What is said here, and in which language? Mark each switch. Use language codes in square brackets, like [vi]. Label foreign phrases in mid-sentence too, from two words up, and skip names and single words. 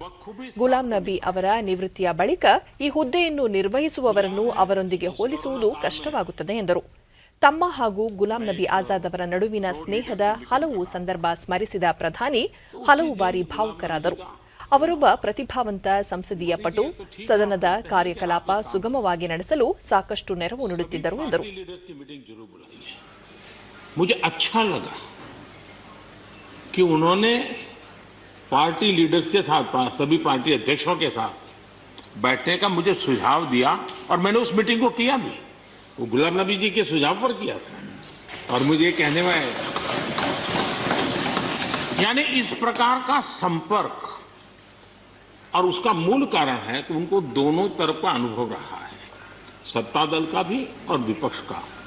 [kn] ಗುಲಾಂ ನಬಿ ಅವರ ನಿವೃತ್ತಿಯ ಬಳಿಕ ಈ ಹುದ್ದೆಯನ್ನು ನಿರ್ವಹಿಸುವವರನ್ನು ಅವರೊಂದಿಗೆ ಹೋಲಿಸುವುದು ಕಷ್ಟವಾಗುತ್ತದೆ ಎಂದರು. ತಮ್ಮ ಹಾಗೂ ಗುಲಾಂ ನಬಿ ಆಜಾದ್ ಅವರ ನಡುವಿನ ಸ್ನೇಹದ ಹಲವು ಸಂದರ್ಭ ಸ್ಮರಿಸಿದ ಪ್ರಧಾನಿ ಹಲವು ಬಾರಿ ಭಾವುಕರಾದರು. ಅವರೊಬ್ಬ ಪ್ರತಿಭಾವಂತ ಸಂಸದೀಯ ಪಟು, ಸದನದ ಕಾರ್ಯಕಲಾಪ ಸುಗಮವಾಗಿ ನಡೆಸಲು ಸಾಕಷ್ಟು ನೆರವು ನೀಡುತ್ತಿದ್ದರು ಎಂದರು. [hi] मुझे अच्छा लगा कि उन्होंने [en] party leaders [hi] के साथ, सभी पार्टी अध्यक्षों के साथ बैठने का मुझे सुझाव दिया और मैंने उस मीटिंग को किया भी. वो गुलाम नबी जी के सुझाव पर किया था और मुझे कहने में यानी इस प्रकार का संपर्क, और उसका मूल कारण है कि उनको दोनों तरफ का अनुभव रहा है, सत्ता दल का भी और विपक्ष का.